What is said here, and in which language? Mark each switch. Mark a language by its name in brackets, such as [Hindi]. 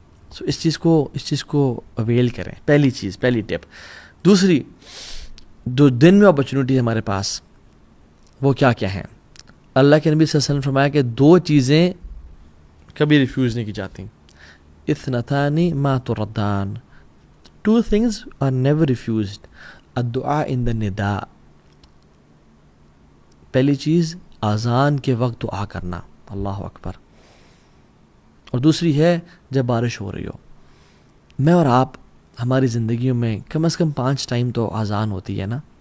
[Urdu] سو اس چیز کو اویل کریں. پہلی چیز، پہلی ٹپ. دوسری، جو دن میں اپرچونیٹی ہمارے پاس، وہ کیا کیا ہیں؟ اللہ کے نبی صلی اللہ علیہ وسلم نے فرمایا کہ 2 چیزیں کبھی ریفیوز نہیں کی جاتی. [Arabic] اثنتان ما تردان، [English] 2 things are never refused. [Urdu] الدعاء in the نداء، پہلی چیز اذان کے وقت دعا کرنا، اللہ اکبر. اور دوسری ہے جب بارش ہو رہی ہو. میں اور آپ ہماری زندگیوں میں کم از کم 5 ٹائم تو اذان ہوتی ہے نا.